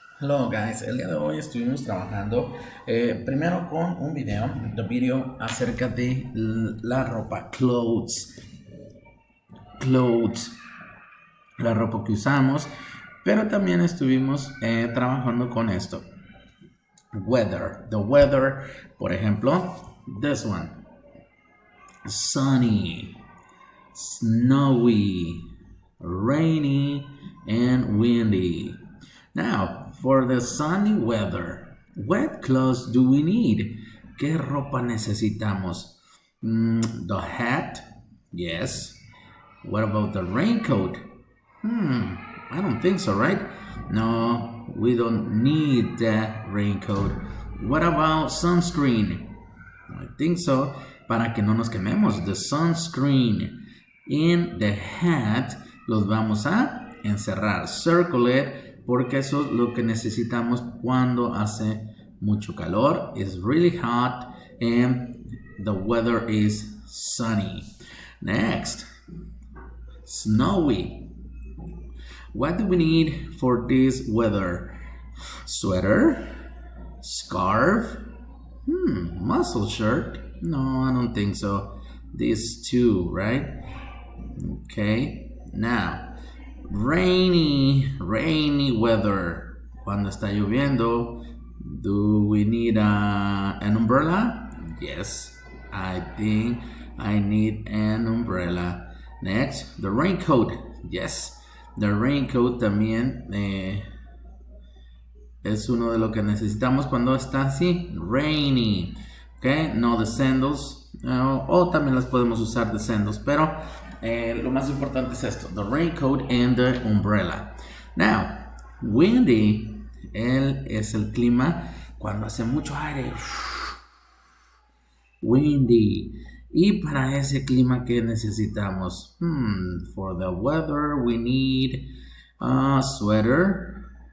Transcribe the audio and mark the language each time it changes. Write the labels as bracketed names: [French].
[English] Hello guys, [Spanish] el día de hoy estuvimos trabajando primero con un video acerca de la ropa, clothes, la ropa que usamos, pero también estuvimos trabajando con esto, [English] the weather, [Spanish] por ejemplo, [English] this one, sunny, snowy, rainy, and windy. Now, for the sunny weather, what clothes do we need? [Spanish] ¿Qué ropa necesitamos? [English] The hat? Yes. What about the raincoat? I don't think so, right? No, we don't need that raincoat. What about sunscreen? I think so. [Spanish] Para que no nos quememos, the sunscreen. [English] In the hat, [Spanish] los vamos a encerrar. [English] Circle it. [Spanish] Porque eso es lo que necesitamos cuando hace mucho calor. [English] It's really hot and the weather is sunny. Next, snowy. What do we need for this weather? Sweater, scarf, muscle shirt. No, I don't think so. These two, right? Okay, now. Rainy weather. [Spanish] Cuando está lloviendo, [English] do we need an umbrella? Yes, I think I need an umbrella. Next, the raincoat. Yes, the raincoat [Spanish] también es uno de lo que necesitamos cuando está así, rainy. [English] Okay, no the sandals. [Spanish] O también las podemos usar de sandals, pero lo más importante es esto, [English] the raincoat and the umbrella. [Spanish] Now, windy es el clima cuando hace mucho aire. Windy. Y para ese clima, ¿qué necesitamos? [English] For the weather, we need a sweater.